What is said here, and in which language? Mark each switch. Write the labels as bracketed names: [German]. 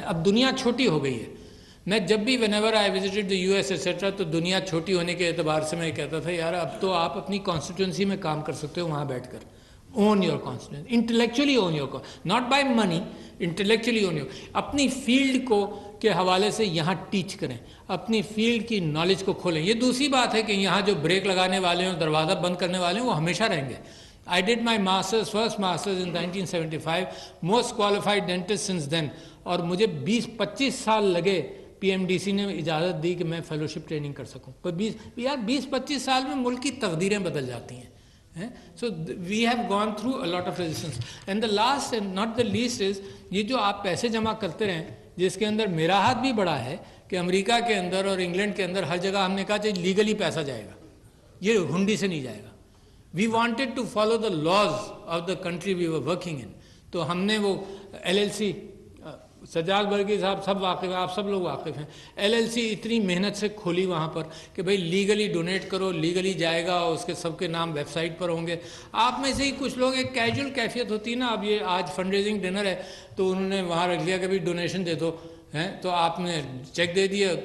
[Urdu] اب دنیا چھوٹی ہو گئی ہے. میں جب بھی [English] whenever I visited the US etcetera, [Urdu] تو دنیا چھوٹی ہونے کے اعتبار سے میں کہتا تھا یار اب تو آپ اپنی کانسٹیٹوئنسی میں کام کر سکتے ہو وہاں بیٹھ کر. [English] Own your constituency, intellectually own your, not by money, intellectually own your. [Urdu] اپنی فیلڈ کو کے حوالے سے یہاں ٹیچ کریں، اپنی فیلڈ کی نالج کو کھولیں. یہ دوسری بات ہے کہ یہاں جو بریک لگانے والے ہیں، دروازہ بند کرنے والے ہیں، وہ ہمیشہ رہیں گے. [English] I did my masters, first masters in 1975, most qualified dentist since then. [Urdu] اور مجھے 20-25 سال لگے PMDC نے اجازت دی کہ میں فیلوشپ ٹریننگ کر سکوں. پر 20-25 سال میں ملک کی تقدیریں بدل جاتی ہیں. [English] So we have gone through a lot of resistance. And the last and not the least is [Urdu] یہ جو آپ پیسے جمع کرتے رہیں، جس کے اندر میرا ہاتھ بھی بڑا ہے کہ امریکہ کے اندر اور انگلینڈ کے اندر ہر جگہ ہم نے کہا کہ لیگلی پیسہ جائے گا، یہ ہنڈی سے نہیں جائے گا. [English] We wanted to follow the laws of the country we were working in. [Urdu] تو ہم نے وہ LLC، سجاد برگی صاحب سب واقف ہیں، آپ سب لوگ واقف ہیں، LLC اتنی محنت سے کھولی وہاں پر کہ بھئی لیگلی ڈونیٹ کرو، لیگلی جائے گا، اور اس کے سب کے نام ویب سائٹ پر ہوں گے. آپ میں سے ہی کچھ لوگ، ایک کیجول کیفیت ہوتی ہے نا، اب یہ آج فنڈ ریزنگ ڈنر ہے تو انہوں نے وہاں رکھ لیا کہ بھئی ڈونیشن دے دو، تو آپ نے چیک دے دیا.